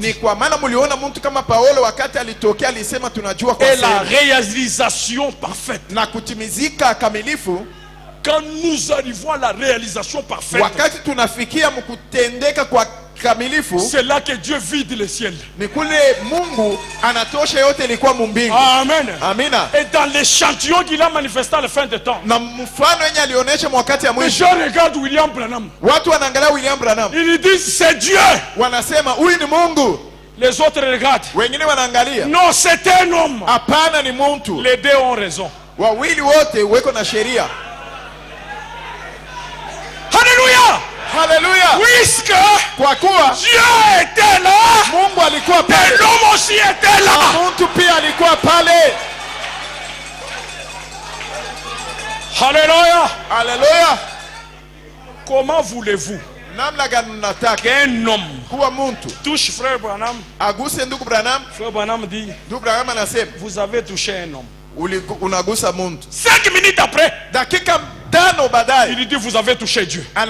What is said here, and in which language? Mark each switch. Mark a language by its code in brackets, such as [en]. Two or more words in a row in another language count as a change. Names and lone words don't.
[sw] Ni kwa maana mliona mtu kama Paulo wakati alitokea alisema tunajua kwa [fr] Et la [sw] sehemu. [fr] réalisation parfaite. [sw] Na kutimizika kamilifu, [fr] Quand nous arrivons à la réalisation parfaite, [sw] wakati tunafikia mkutendeka kwa kamilifu, [fr] c'est là que Dieu vide le ciel. [sw] ni kule Mungu anatosha yote ilikuwa mumbingu. [fr] Amen. [sw] Amina. [fr] Et dans l'échantillon qu'il a manifesté à la fin des temps, [sw] Na mfano yenye alionyesha wakati ya [fr] les [sw] mwisho, [fr] gens regardent William Branham. [sw] watu wanaangalia William Branham, [fr] Ils disent c'est Dieu. [sw] wanasema huyu ni Mungu. [fr] Les autres regardent. [sw] Wengine wanaangalia [fr] Non, c'est un homme. [sw] hapana, ni mtu. [fr] Les deux ont raison. [sw] Wawili wote weko na sheria. [fr] Alléluia. [sw] Haleluya. [fr] Puisque [sw] Kwa kuwa [fr] Dieu était là, [sw] Mungu alikuwa [fr] et [sw] pale, [fr] l'homme aussi était là. [sw] na mtu pia alikuwa pale. [fr] comment voulez-vous qu'un homme touche frère Branham? Frère Branham dit, vous avez touché un homme. 5 minutes après, il dit, vous avez touché Dieu.